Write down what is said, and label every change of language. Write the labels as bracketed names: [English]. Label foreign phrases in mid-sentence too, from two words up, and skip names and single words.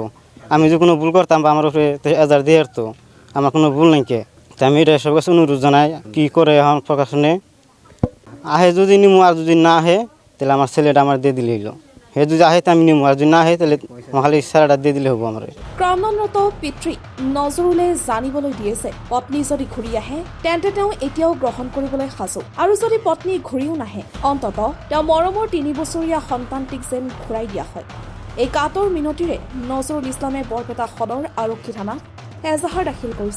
[Bangla] আমি যে কোনো ভুল করতাম বা আমার উপরে এজাহার দিয়ে তো আমার কোনো ভুল নাই কে। তো আমি এটা সব কাছে অনুরোধ জানাই, কি করে এখন প্রকাশনে আহে যদি নিমু, আর যদি না আহে তাহলে আমার ছেলেটা আমার দিয়ে দিলে হইলো। হে যদি আহে তো আমি নিমু, আর যদি না আহে তাহলে খালি ছেলেটা দিয়ে দিলে হবো আমার। [Assamese] ক্ৰন্দনৰত পিতৃ নজৰুলে জানিবলৈ দিয়েছে, পত্নী যদি ঘূৰি আহে তেন্তে তেওঁ এতিয়াও গ্ৰহণ কৰিবলৈ সাজু, আৰু যদি পত্নী ঘূৰিও নাহে অন্ততঃ তেওঁ মৰমৰ 3 বছৰীয়া সন্তানটিক যেন ঘূৰাই দিয়া হয়। এই কাতৰ মিনতিৰে নজৰুল ইছলামে বৰপেটা সদৰ আৰক্ষী থানাত এজাহাৰ দাখিল কৰিছে।